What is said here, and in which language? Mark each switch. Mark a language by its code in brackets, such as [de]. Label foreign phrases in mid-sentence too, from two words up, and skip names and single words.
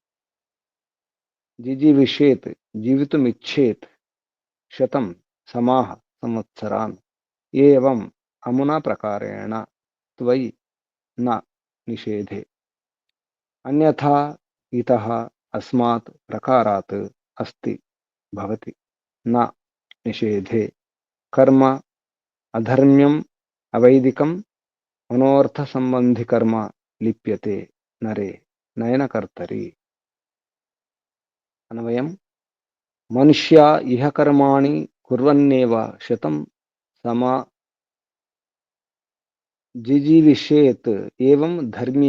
[sa] జిజీవిషేత్ జీవితుమిచ్చేత్ శతం సమాహ సంవత్సరాన్ ఏవం అమునా ప్రకారేణ త్వయి న నిషేధే అన్యథా ఇతః అస్మాత్ ప్రకారాత్ अस्ति भवति न निषेधे कर्म अधर्म्यम् अवैदिकं मनोर्थसंबंधी कर्म लिप्यते नरे नयनकर्तरि अन्वयम् मनुष्या इह कर्माणि कुर्वन्नेव शतं समा जिजीविषेत् एवं धर्म्ये